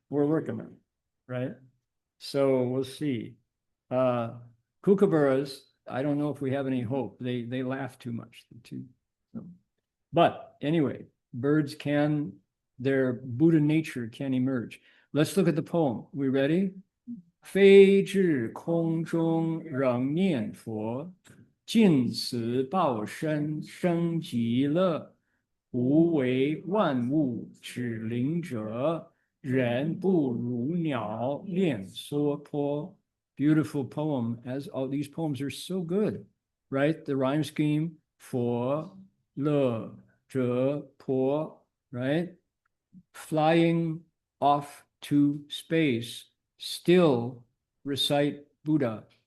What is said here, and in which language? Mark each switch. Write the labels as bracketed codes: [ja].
[en] We're working on it, right? So we'll see. Kookaburras, I don't know if we have any hope. They laugh too much. But anyway, birds their Buddha nature can emerge. Let's look at the poem. We ready? [zh] 飞至空中仍念佛，尽此报身生极乐。无为万物之灵者，人不如鸟恋娑婆. [en] Beautiful poem, as all these poems are so good, right? The rhyme scheme, [zh] 佛乐者婆, [en] right? Flying off to space, still recite Buddha.